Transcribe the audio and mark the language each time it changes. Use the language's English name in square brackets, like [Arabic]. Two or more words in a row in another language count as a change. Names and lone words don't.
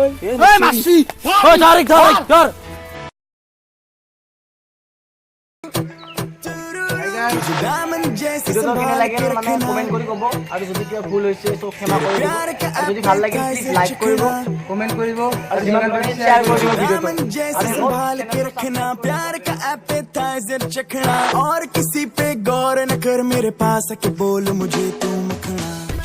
[Assamese] মাৰছি ধৰ ভিডিঅ'টো কেনে লাগিল মানে কমেন্ট কৰি ক'ব আৰু যদি কিবা ভুল হৈছে তো ক্ষমা কৰি দিব আৰু যদি ভাল লাগিল [English] please like [Assamese] কৰিব কমেন্ট কৰিব আৰু যিমান পাৰে শ্বেয়াৰ কৰি দিব ভিডিঅ'টো [Hindi] जैसे संभाल के रखना प्यार का एपेटाइजर चखना और किसी पे गौर न कर मेरे पास आके बोल मुझे तू मखना